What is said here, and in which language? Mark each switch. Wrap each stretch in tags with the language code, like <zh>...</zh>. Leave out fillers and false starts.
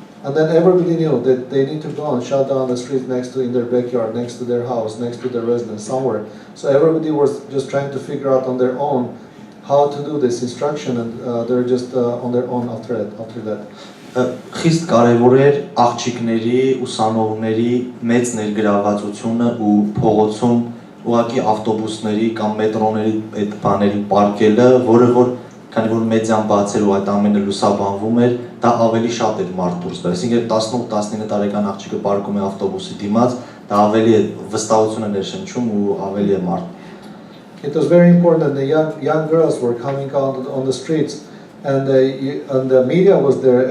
<en>And then everybody knew that they need to go and shut down the streets in their backyard, next to their house, next to their residence, somewhere. So everybody was just trying to figure out on their own how to do this instruction, and they're just on their own after that.</en> <hy>Խիստ կարևոր էր աղջիկների, ուսանողների մեծ ներգրավվածությունը ու փողոցում ուղղակի ավտոբուսների կամ մետրոների այդ բաների պարկելը, որը որ քանի որ մեդիան բացել ու այդ ամենը լուսաբանվում էր, դա ավելի շատ էր մարդ դուրս բերել։ Այսինքն 18-19 տարեկան աղջիկը պարկում է ավտոբուսի դիմաց, դա ավելի է վստահություն է ներշնչում ու ավելի է մարդ։</hy> <en>It was very important that the young girls were coming out on the streets, and the media was there.</en>